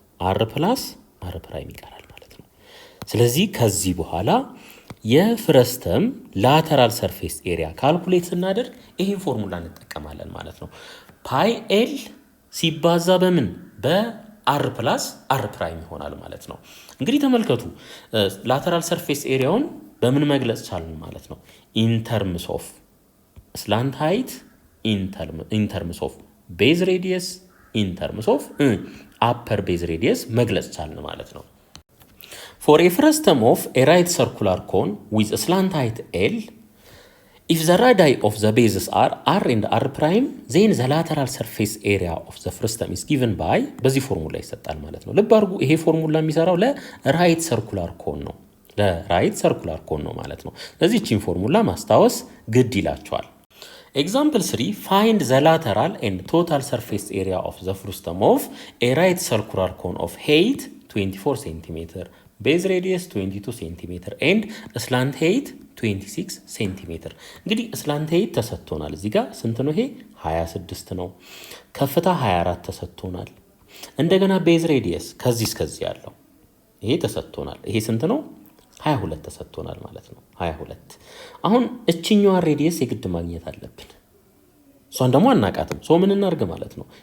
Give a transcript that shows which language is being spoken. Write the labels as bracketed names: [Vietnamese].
[Amharic] አር ፕላስ አር ፕራይም ይቀራል ማለት ነው። ስለዚህ ከዚህ በኋላ የፍረስተም ላተራል ሰርፌስ ኤሪያ ካልኩሌት ስናደርግ ይህን ፎርሙላ እንጠቀማለን ማለት ነው። ፓይ ኤል ሲባዛ በምን በአር ፕላስ አር ፕራይም ይሆናል ማለት ነው። እንግዲህ ተመልከቱ ላተራል ሰርፌስ ኤሪያውን በምን መግለጽ ቻልን ማለት ነው? ኢንተርምስ ኦፍ ስላንት ሃይት ኢንተርምስ ኦፍ ቤዝ ሬዲየስ ኢንተርምስ ኦፍ አፐር ቤዝ ሬዲየስ መግለጽ ቻልን ማለት ነው። [English] For a frustum of a right circular cone with a slant height L, if the radii of the bases are R and R prime, then the lateral surface area of the frustum is given by [Amharic] በዚህ ፎርሙላ ይሰጣል ማለት ነው። ልብ አድርጉ ይሄ ፎርሙላ የሚሰራው ለራይት ሰርኩላር ኮን ነው። ለራይት ሰርኩላር ኮን ነው ማለት ነው። ስለዚህ እቺን ፎርሙላ ማስታወስ ግድ ይላቸዋል። [English] Example 3 find the lateral and total surface area of the frustum of a right circular cone of height 24 cm, base radius 22 cm and slant height 26 cm። [Amharic] እንግዲህ slant height ተሰጥቶናል። እዚህ ጋር ስንት ነው? ይሄ 26 ነው። ከፍታ 24 ተሰጥቶናል። እንደገና base radius ከዚህ እስከዚህ ያለው ይሄ ተሰጥቶናል። ይሄ ስንት ነው? 22 ተሰጥቶናል ማለት ነው። 22 አሁን እቺኛዋ ሬዲየስ የግድ ማግኘት አለብን። እሷን ደግሞ አናቃትም። ምን እናርግ ማለት ነው?